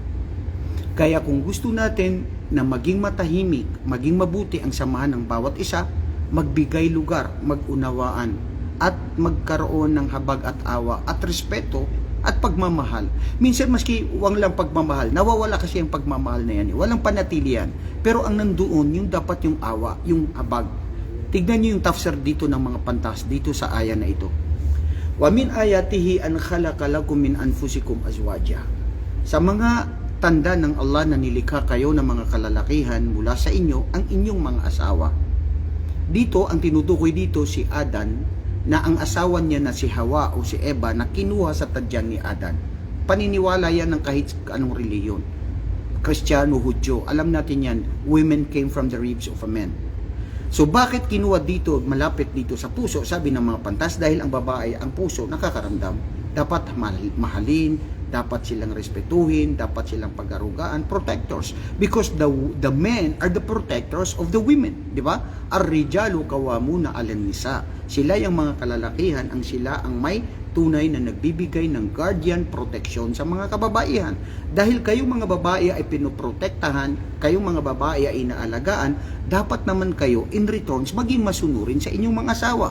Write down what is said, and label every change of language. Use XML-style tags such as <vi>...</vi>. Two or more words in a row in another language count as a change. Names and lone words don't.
<tl>Kaya kung gusto natin na maging matahimik, maging mabuti ang samahan ng bawat isa, magbigay lugar, magunawaan, at magkaroon ng habag at awa at respeto at pagmamahal. Minsan maski wang lang pagmamahal, nawawala kasi ang pagmamahal na yan. Walang panatili yan. Pero ang nandoon, yung dapat yung awa, yung habag. Tignan nyo yung tafsir dito ng mga pantas, dito sa aya na ito.</tl> <ar>Wa min ayatihi an khalaqa lakum min anfusikum azwaja.</ar> <tl>Sa mga tanda ng Allah na nilikha kayo ng mga kalalakihan mula sa inyo ang inyong mga asawa. Dito ang tinutukoy dito si Adan, na ang asawa niya na si Hawa o si Eva na kinuha sa tadyan ni Adan. Paniniwala yan ng kahit anong reliyon. Kristiyano, Hudyo, alam natin yan,</tl> <en>women came from the ribs of a man.</en> <tl>So bakit kinuha dito, malapit dito sa puso? Sabi ng mga pantas, dahil ang babae, ang puso, nakakaramdam. Dapat mahalin, dapat silang respetuhin, dapat silang pag-arugaan,</tl> <en>protectors. Because the men are the protectors of the women.</en> <tl>Di ba?</tl> <ar>Ar-rijalu qawwamuna 'alan nisa.</ar> <tl>Sila yung mga kalalakihan, ang sila ang may tunay na nagbibigay ng</tl> <en>guardian protection</en> <tl>sa mga kababaihan. Dahil kayong mga babae ay pinoprotektahan, kayong mga babae ay inaalagaan, dapat naman kayo</tl> <en>in returns</en> <tl>maging masunurin sa inyong mga asawa.</tl>